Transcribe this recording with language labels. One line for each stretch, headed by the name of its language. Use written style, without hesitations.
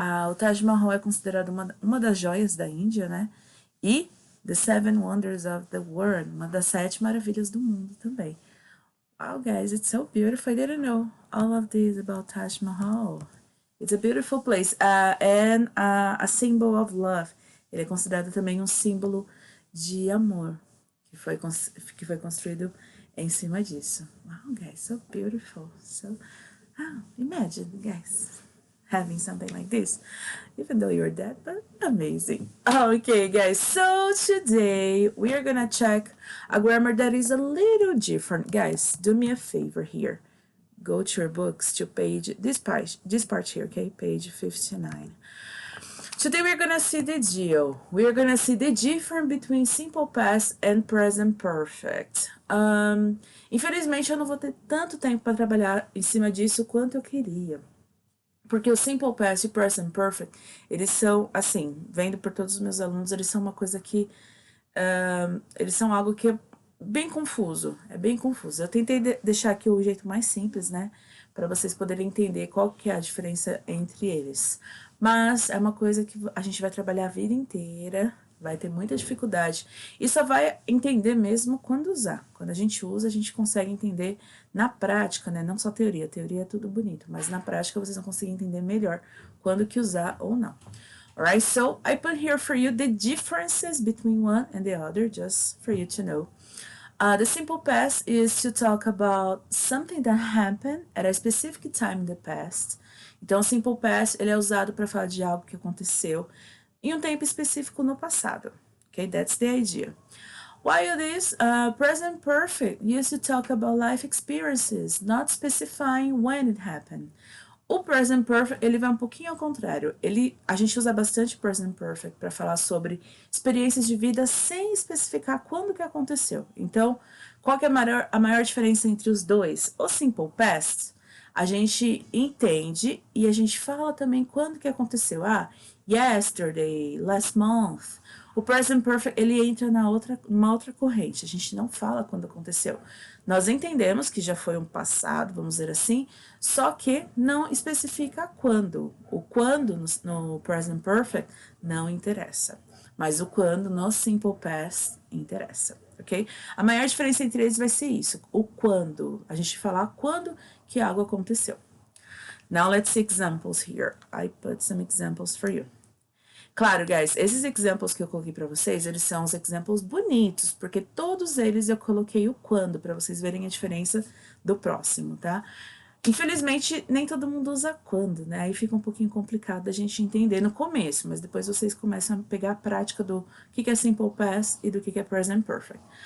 Portuguese: O Taj Mahal é considerado uma das joias da Índia, né? E
English: The Seven Wonders of the World,
Portuguese: uma das 7 maravilhas do mundo também.
English: Wow, guys, it's so beautiful. I didn't know all of this about Taj Mahal. It's a beautiful place. And a symbol of love.
Portuguese: Ele é considerado também um símbolo de amor, que foi construído em cima disso.
English: Wow, guys, so beautiful. So, imagine, guys, having something like this, even though you're dead, but amazing. Okay, guys, so today we are gonna check a grammar that is a little different. Guys, do me a favor here. Go to your books to this part here, okay, page 59. Today we're gonna see the deal. We're gonna see the difference between simple past and present perfect.
Portuguese: Infelizmente eu não vou ter tanto tempo para trabalhar em cima disso quanto eu queria. Porque o simple past e present perfect, eles são, assim, vendo por todos os meus alunos, eles são uma coisa que... eles são algo que é bem confuso, Eu tentei deixar aqui o jeito mais simples, né? Para vocês poderem entender qual que é a diferença entre eles. Mas é uma coisa que a gente vai trabalhar a vida inteira, vai ter muita dificuldade. E só vai entender mesmo quando usar. Quando a gente usa, a gente consegue entender na prática, né? Não só teoria. Teoria é tudo bonito, mas na prática vocês vão conseguir entender melhor quando que usar ou não.
English: Alright, so I put here for you the differences between one and the other, just for you to know. The simple past is to talk about something that happened at a specific time in the past.
Portuguese: Então, o simple past ele é usado para falar de algo que aconteceu em um tempo específico no passado.
English: Okay, that's the idea. While this present perfect used to talk about life experiences, not specifying when it happened.
Portuguese: O present perfect, ele vai um pouquinho ao contrário. A gente usa bastante present perfect para falar sobre experiências de vida sem especificar quando que aconteceu. Então, qual que é a maior diferença entre os dois? O simple past, a gente entende e a gente fala também quando que aconteceu. Yesterday, last month. O present perfect, ele entra numa outra corrente. A gente não fala quando aconteceu. Nós entendemos que já foi um passado, vamos dizer assim, só que não especifica quando. O quando no present perfect não interessa, mas o quando no simple past interessa, ok? A maior diferença entre eles vai ser isso, o quando. A gente falar quando que algo aconteceu.
English: Now let's see examples here. I put some examples for you.
Portuguese: Claro, guys, esses exemplos que eu coloquei para vocês, eles são os exemplos bonitos, porque todos eles eu coloquei o quando, para vocês verem a diferença do próximo, tá? Infelizmente, nem todo mundo usa quando, né? Aí fica um pouquinho complicado a gente entender no começo, mas depois vocês começam a pegar a prática do que é simple past e do que é present perfect.